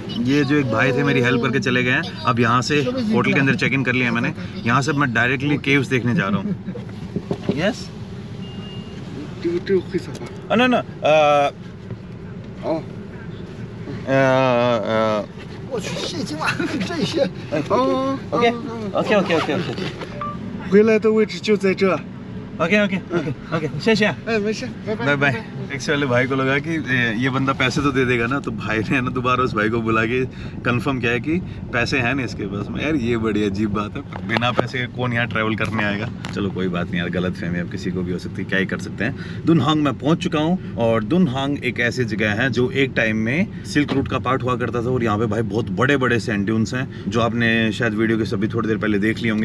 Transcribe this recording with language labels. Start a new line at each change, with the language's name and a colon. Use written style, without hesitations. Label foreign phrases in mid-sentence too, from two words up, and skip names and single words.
Hindi: ये जो एक भाई थे मेरी हेल्प करके चले गए हैं। अब यहाँ से होटल के अंदर
English: check in
Hindi: कर लिया मैंने, यहाँ से मैं
English: directly caves
Hindi: देखने जा रहा हूँ।
English: yes no no ok ok ok ok ok ओके ओके ओके
Chinese: 回来的位置就在这。
English: ok ok ok ok शेषे।
Chinese: 哎，没事，拜拜。
English: bye bye.
Hindi: टैक्सी वाले भाई को लगा कि ये बंदा पैसे तो दे देगा ना, तो भाई ने ना दोबारा उस भाई को बुला के कंफर्म किया है कि पैसे हैं नहीं इसके पास में। यार ये बड़ी अजीब बात है, बिना पैसे कौन यहाँ ट्रैवल करने आएगा। चलो कोई बात नहीं यार, गलत फहमी अब किसी को भी हो सकती है, क्या ही कर सकते हैं। दुनहांग में पहुंच चुका हूँ और दुनहांग एक ऐसी जगह है जो एक टाइम में
English: silk route
Hindi: का पार्ट हुआ करता था और यहाँ पे भाई बहुत बड़े बड़े
English: sand dunes
Hindi: हैं जो आपने शायद वीडियो के सभी थोड़ी देर पहले देख लिए होंगे।